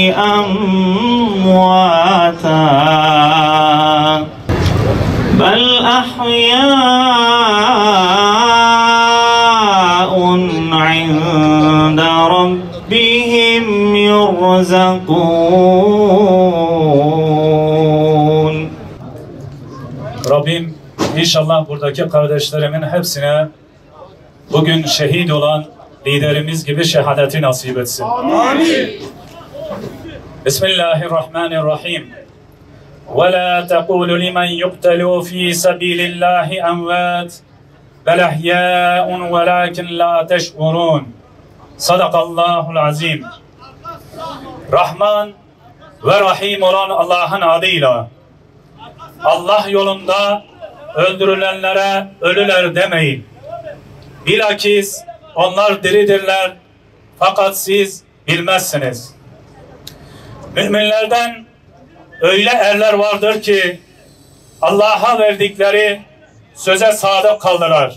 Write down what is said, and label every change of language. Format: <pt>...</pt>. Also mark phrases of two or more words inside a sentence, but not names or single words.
<ar>أَمْوَاتًا بَلْ أَحْيَاءٌ عِنْدَ رَبِّهِمْ يُرْزَقُونَ.</ar> <tr>Rabbim inşallah buradaki kardeşlerimin hepsine bugün şehit olan liderimiz gibi şehadeti nasip etsin. Amin.</tr> <ar>Bismillahirrahmanirrahim. وَلَا تَقُولُ لِمَنْ يُقْتَلُوا فِي سَبِيلِ اللّٰهِ أَمْوَاتٍ بَلْ أَحْيَاءٌ وَلَكِنْ لَا تَشْعُرُونَ. صدق الله العظيم.</ar> <tr>Rahman ve Rahim olan Allah'ın adıyla, Allah yolunda öldürülenlere ölüler demeyin. Bilakis onlar diridirler, fakat siz bilmezsiniz. Müminlerden öyle erler vardır ki Allah'a verdikleri söze sadık kaldılar.</tr>